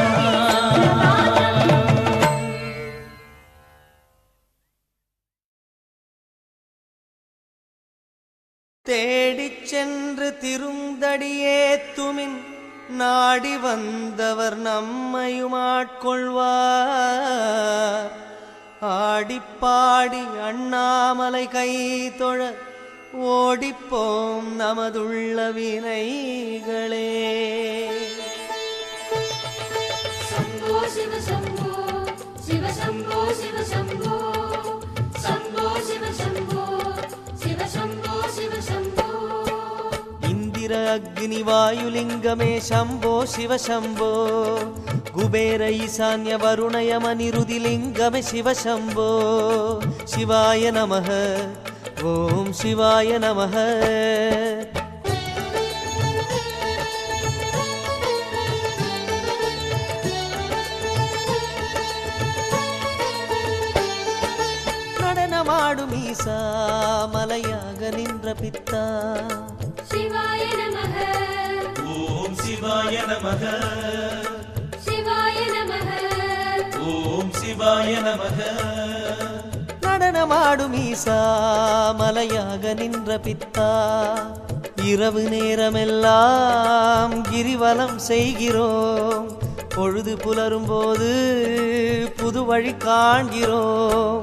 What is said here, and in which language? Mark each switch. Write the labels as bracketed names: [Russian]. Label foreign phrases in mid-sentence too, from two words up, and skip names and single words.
[Tamil] தேடிச் சென்று திருந்தடியேத்துமின் நாடி வந்தவர் நம்மையும் ஆட்கொள்வார். ஆடிப்பாடி அண்ணாமலை கை தொழ ஓடிப்போம் நமதுள்ள வினைகளே. [Sanskrit] शम्भो शिव शम्भो शिव शम्भो शिव शम्भो शम्भो शिव शम्भो शिव शम्भो शिव शम्भो [Tamil] இந்திர அக்னி வாயுலிங்கமே [Sanskrit] शम्भो शिव शम्भो. [Tamil] குபேர ஈசான்ய வருணயம நிருதிலிங்கமே [Sanskrit] शिव शम्भो. शिवाय नमः ॐ शिवाय नमः. [Tamil] நடனமாடும் ஈசா மலையாக நின்ற பித்தா. [Sanskrit] शिवाय नमः ॐ शिवाय नमः शिवाय नमः ॐ शिवाय नमः [Tamil] நடனமாடும் ஈசா மலையாக நின்ற பித்தா. இரவு நேரமெல்லாம் கிரிவலம் செய்கிறோம். பொழுது புலரும் போது புது வழி காண்கிறோம்.